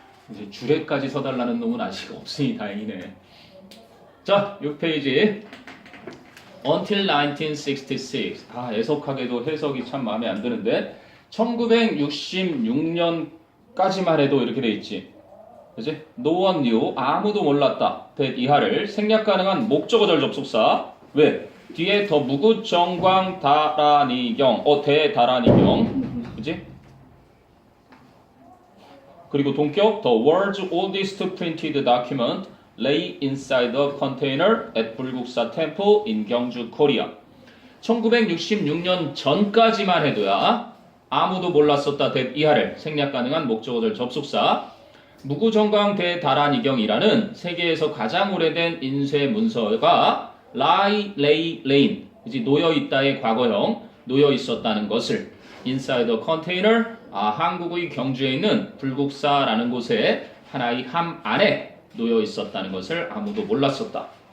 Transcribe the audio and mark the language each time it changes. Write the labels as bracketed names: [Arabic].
[Korean] 이제 주례까지 서달라는 놈은 아직 없으니 다행이네. 자, 6페이지 [English] Until 1966 [Korean] 애석하게도 해석이 참 마음에 안 드는데 1966년까지만 해도 이렇게 돼 있지. 그치? [English] No one knew [Korean] 아무도 몰랐다. that 이하를 생략 가능한 목적어절 접속사 왜? 뒤에 더 무구정광 다라니경 대다라니경 그치? 그리고 동격 [English] The world's oldest printed document lay inside the container at 불국사 temple in 경주, 코리아 [Korean] 1966년 전까지만 해도야 아무도 몰랐었다. that 이하를 생략 가능한 목적어절 접속사 무구정광 대다라니경이라는 세계에서 가장 오래된 인쇄 문서가 lay 놓여있다의 과거형 놓여있었다는 것을 [English] inside the container [Korean] 한국의 경주에 있는 불국사라는 곳에 하나의 함 안에 놓여있었다는 것을 아무도 몰랐었다.